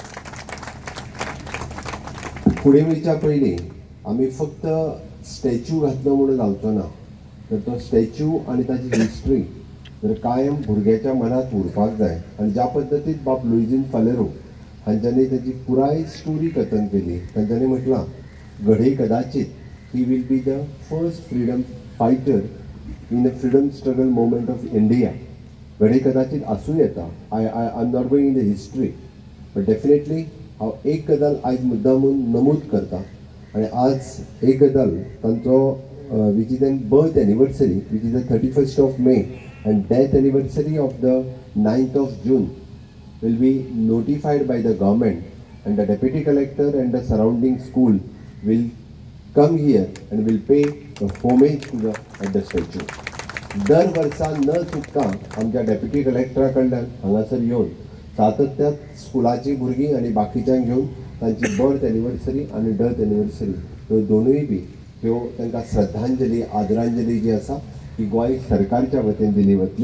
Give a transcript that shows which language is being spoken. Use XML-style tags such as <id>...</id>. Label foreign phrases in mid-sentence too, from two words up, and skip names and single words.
<kok>फुडें वयच्या पयलीं आमी फक्त स्टॅच्यू घातलो म्हणून जावचो ना, तर तो स्टॅच्यू आनी ताची हिस्ट्री तर कायम भुरग्याच्या मनात उरपाक जाय. आनी ज्या पद्दतीन बाब लुईजीन फालेरो हांच्यांनी ताची पुराय स्टोरी कथन केली. तांच्यांनी म्हटलां घडये कदाचित ही</kok> <en>will be the first freedom fighter in the freedom struggle movement of India.</en> <kok>घडये कदाचित आसूं येता.</kok> <en>I am not going in the history, but definitely</en> <kok>हांव एक गजाल आयज मुद्दामून नमूद करता. आनी आज एक गजाल तांचो</kok> <en>which is their birth anniversary, which is the 31st of May, and death anniversary of the 9th of June will be notified by the government, and the deputy collector and the surrounding school will come here and will pay the homage to the statue.</en> <kok>दर वर्सा न चुकता आमच्या डेप्युटी कलेक्टरा कडल्यान हांगासर येवन सातत्यान स्कुलाची भुरगीं आनी बाकीच्यांक घेवन तांची</kok> <en>birth anniversary</en> <kok>आनी</kok> <en>death anniversary</en> <kok>ह्यो दोनूय बी ह्यो तांकां श्रद्धांजली आदरांजली जी आसा ती गोंय सरकारच्या वतीन दिली वतली.</kok>